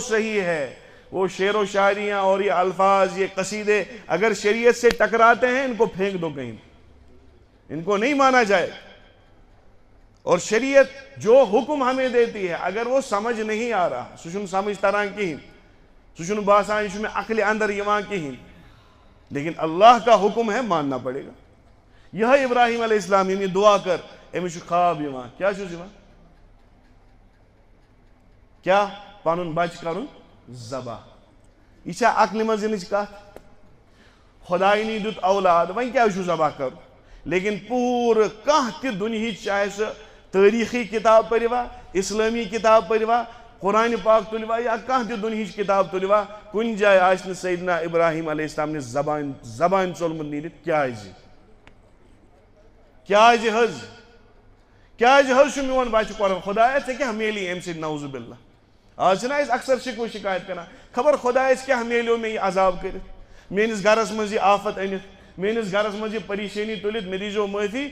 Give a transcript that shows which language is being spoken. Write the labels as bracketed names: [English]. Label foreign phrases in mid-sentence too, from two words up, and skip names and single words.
[Urdu] صحیح ہے وہ شعر و شاعریاں اور یہ الفاظ یہ قصیدے اگر شریعت سے ٹکراتے ہیں ان کو پھینک دو کہیں ان کو نہیں مانا جائے اور شریعت جو حکم ہمیں دیتی ہے اگر وہ سمجھ نہیں آ رہا [Kashmiri] سہ سمجھ تران کہین سہ باسان یہ میں عقل اندر یوان کہین [Urdu] لیکن اللہ کا حکم ہے ماننا پڑے گا. [Kashmiri] یہ ابراہیم [Arabic] علیہ السلام [Kashmiri] یہ دعا کر امس خواب یوان کیا چھس یوان کیا پنن بچ کرن ذبح. یہ عقل مز ینچ کت خدائی نی دیت اولاد ون کیا ذبح کر. لیکن پور کھانا تہ دنیا چاہے سہ تاریخی کتاب پروا اسلامی کتاب پروا قرآن پاک تلوا یا کھانا تہ دنیا کتاب تلوا کن جائے آہ سیدنا ابراہیم [Arabic] علیہ السلام [Kashmiri] نے زبان ژولمت نیرت کیازِ حظ میون بچہ قربان خدایا ژے کیا میلی ام سۭتۍ [Arabic] نعوذ باللہ. [Kashmiri] آج چھنا أسۍ اکثر شکوہ شکایت کران خبر خدایس کیا میلیو مے یہ عذاب کرت میٲنِس گرس منٛز یہ آفت أنِتھ میٲنِس گرس منٛز یہ پریشانی تُلِتھ مےٚ دیٖزیو معٲفی.